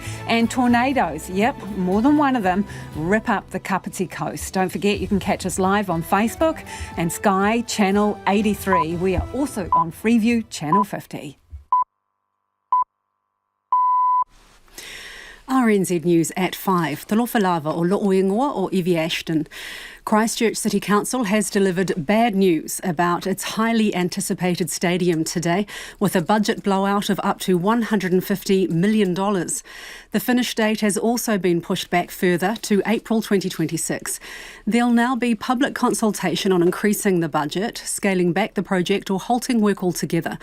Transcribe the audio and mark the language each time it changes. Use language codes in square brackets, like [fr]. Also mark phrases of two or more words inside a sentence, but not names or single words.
[en] And tornadoes, yep, more than one of them, rip up the Kapiti Coast. Don't forget you can catch us live on Facebook and Sky Channel 83. We are also on Freeview Channel 50. RNZ News at 5. [sm] Talofa lava o Lo'o Ingoa o Evie Ashton. [en] Christchurch City Council has delivered bad news about its highly anticipated stadium today, with a budget blowout of up to $150 million. The finish date has also been pushed back further to April 2026. There'll now be public consultation on increasing the budget, scaling back the project or halting work altogether.